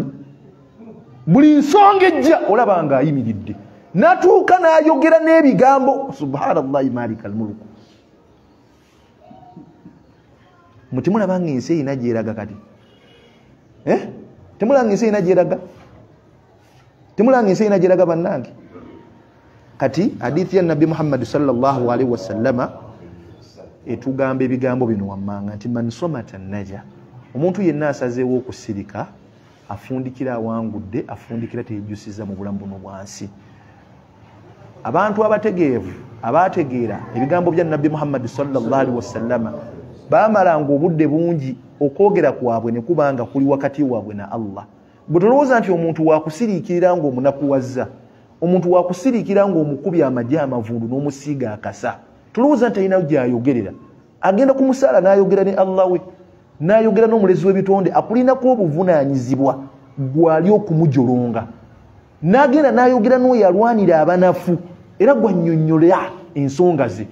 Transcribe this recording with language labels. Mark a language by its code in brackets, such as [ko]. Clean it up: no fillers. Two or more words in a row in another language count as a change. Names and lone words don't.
[lg] Buli nsonga ejja olaba ng'ayimiridde natuuka n'ayogera n'ebigambo [ar] سبحان الله مالك الملك. [lg] Mutimulaba ng'ensi erina gyeraga kati? Temulaba ng'ensi erina gyeraga? Temulaba ng'ensi erina gyeraga bannange? Kati hadithi ya Nabi Muhammad [ar] صلى الله عليه وسلم [lg] etugamba ebigambo bino wammanga nti [ar] من صمت نجا, [lg] omuntu yenna asazeewo okusirika afundikira awangudde, afundikira teyejjusiza mu bulamu buno bwansi. Abantu abategeevu abategeera ebigambo bya Nabi Muhammad [ar] صلى الله عليه وسلم [lg] baamalanga obudde bungi okwogera kwabwe ne kubanga kuli wakati waabwe na Allah. Bwe tolowooza nti omuntu wakusiriikirira ng'omunakuwazza, omuntu wakusiriikira ng'omukubya amagye amavundu n'omusiiga akasa, tulowooza nti alina gy'ayogerera. Agenda ku musaala n'ayogera ne Allah we, n'ayogera n'omulezi w'ebitonde akulinako obuvunaanyizibwa gwali okumujolonga, n'agenda n'ayogera n'oyo alwanira abanafu era gwannyonnyola ensonga ze.